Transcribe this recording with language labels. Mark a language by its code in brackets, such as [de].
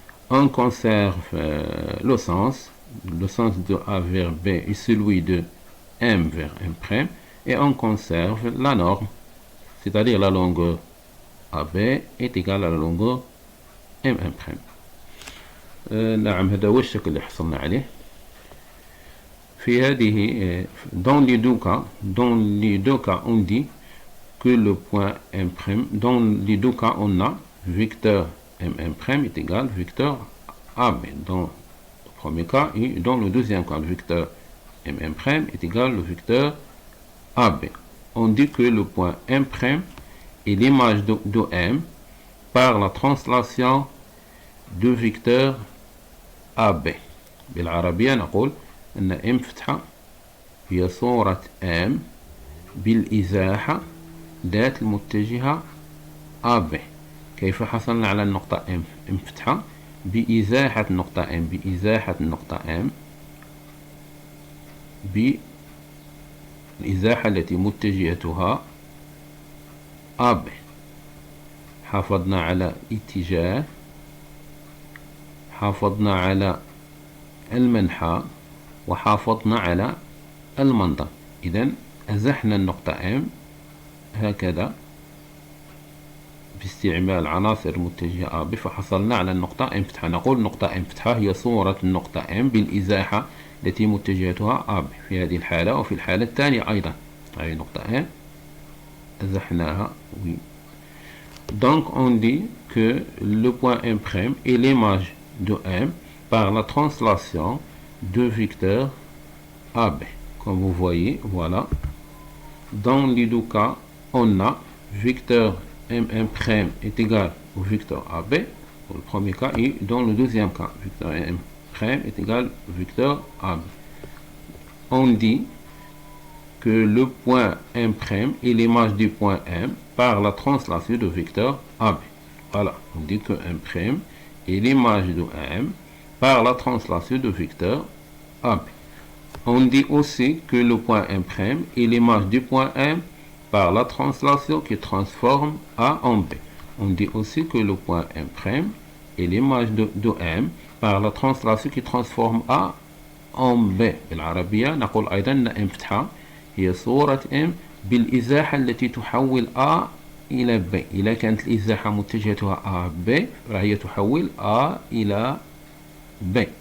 [fr] On conserve le sens de A vers B et celui de M vers M', et on conserve la norme, c'est-à-dire la longueur AB est égale à la longueur M'. [ar] نعم، هذا هو الشكل اللي حصلنا عليه. في هذه [fr] dans les deux cas on dit que le point M', dans les deux cas on a vecteur M' est égal au vecteur AB. Dans le premier cas et dans le deuxième cas, le vecteur M' est égal au vecteur AB. On dit que le point M' est l'image de M par la translation de vecteur AB. [ar] بالعربية نقول أن M فتحة هي صورة M بالإزاحة ذات المتجهة AB. كيف حصلنا على النقطة M فتحة؟ بإزاحة النقطة M بالإزاحة التي متجهتها AB. حافظنا على اتجاه، حافظنا على المنحى، وحافظنا على المنطق. إذن أزحنا النقطة M هكذا باستعمال عناصر متجهة AB، فحصلنا على النقطة M فتحة. نقول نقطة M فتحة هي صورة النقطة M بالإزاحة التي متجهتها AB في هذه الحالة وفي الحالة الثانية أيضا. هذه نقطة M أزحناها. Oui. [fr] Donc on dit que le point M' est l'image de M par la translation de vecteur AB. Comme vous voyez, voilà. Dans les deux cas, on a vecteur M1' est égal au vecteur AB, pour le premier cas, et dans le deuxième cas, vecteur M' est égal au vecteur AB. On dit que le point M' est l'image du point M par la translation du vecteur AB. Voilà, on dit que M' est l'image de M par la translation du vecteur AB. On dit aussi que le point M' est l'image du point M par la translation qui transforme A en B. On dit aussi que le point M' est l'image de M par la translation qui transforme A en B. [ar] بالعربية نقول أيضا أن M فتحة هي صورة M بالإزاحة التي تحول A إلى B. إذا كانت الإزاحة متجهتها A B فهي تحول A إلى B.